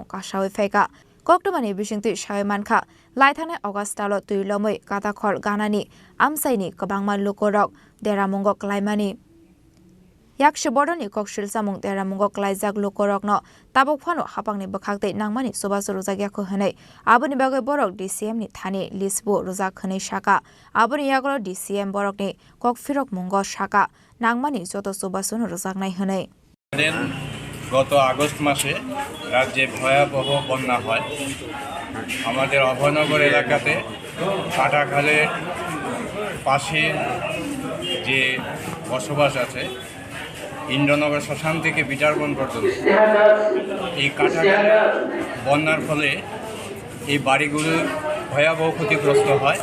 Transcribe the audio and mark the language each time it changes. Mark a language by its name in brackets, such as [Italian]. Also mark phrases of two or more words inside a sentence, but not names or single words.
[Kok Borok] kashawi feka Koktomani bisingti shaimanka laithane Augustalo tuilomui katakhol ganani amsaini kabangman lokorok deramungo klaimani yakshi bodoni kokshil samung deramungo klaijak lokorokno tabok phano hapangni bakhakte nangmani sobaso rojagya ko hanai aboni bagai borok DCM ni thani lisbo rojak khanai shaka aboni yaglo DCM borokni kokfirok mungo shaka nangmani joto sobaso rojaknai hanai [Bangla] গত আগস্ট মাসে রাজ্যে ভয়াবহ বন্যা হয়। আমাদের অভয়নগর এলাকাতে কাটাখালের পাশে যে বসবাস আছে ইন্দ্রনগর শ্মশান থেকে বিচারবন পর্যন্ত, এই কাটাখালে বন্যার ফলে এই বাড়িগুলো ভয়াবহ ক্ষতিগ্রস্ত হয়।